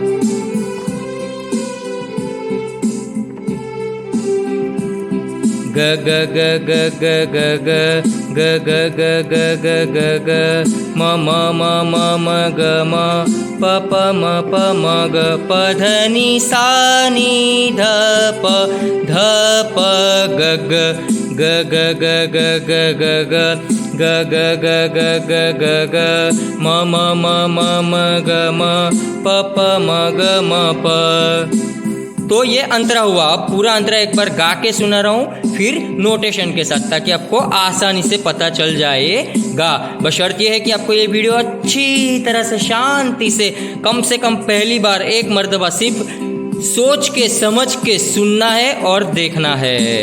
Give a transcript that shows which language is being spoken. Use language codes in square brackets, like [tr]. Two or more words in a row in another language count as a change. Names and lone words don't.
[hi] ग ग ग ग ग ग ग ग ग ग ग ग ग ग म म म म म ग म प प म प म ग प ध नि सा नि ध प ग ग ग ग ग ग ग ग ग ग ग ग ग ग ग ग म म म म म ग म प प म ग म प। तो ये अंतरा हुआ। अब पूरा अंतरा एक बार गा के सुना रहा हूँ, फिर नोटेशन के साथ, ताकि आपको आसानी से पता चल जाएगा। बशर्त ये है कि आपको ये वीडियो अच्छी तरह से शांति से कम पहली बार एक मर्तबा सिर्फ सोच के समझ के सुनना है और देखना है।